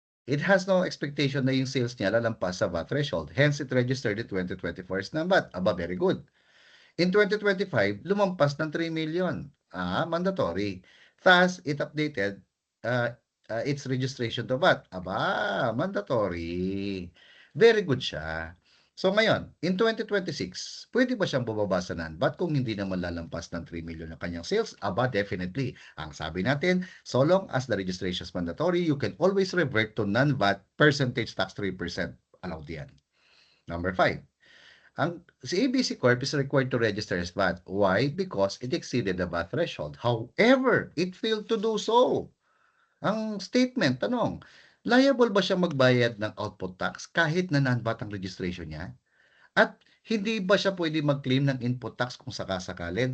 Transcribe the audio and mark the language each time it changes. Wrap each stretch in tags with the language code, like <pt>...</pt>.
<en>It has no expectation</en> <tl>na yung sales niya lalampas sa VAT threshold.</tl> <en>Hence, it registered in 2024 as non-VAT. Aba, very good. In 2025,</en> <tl>lumampas ng</tl> <en>3 million. Mandatory. Thus, it updated its registration to VAT.</en> <tl>Aba, mandatory. Very good siya. So ngayon, in 2026, pwede ba siyang bumaba sa non-VAT kung hindi naman lalampas ng 3 million ang kanyang sales?</tl> <en>Aba, definitely.</en> <tl>Ang sabi natin,</tl> <en>so long as the registration is mandatory, you can always revert to non-VAT percentage tax 3%. Allowed yan. Number 5. Si ABC Corp is required to register as VAT. Why? Because it exceeded the VAT threshold. However, it failed to do so.</en> <tl>Ang statement, tanong, liable ba siya magbayad ng output tax kahit na non-VAT ang registration niya? At hindi ba siya pwede mag-claim ng input tax kung sakasakali?</tl>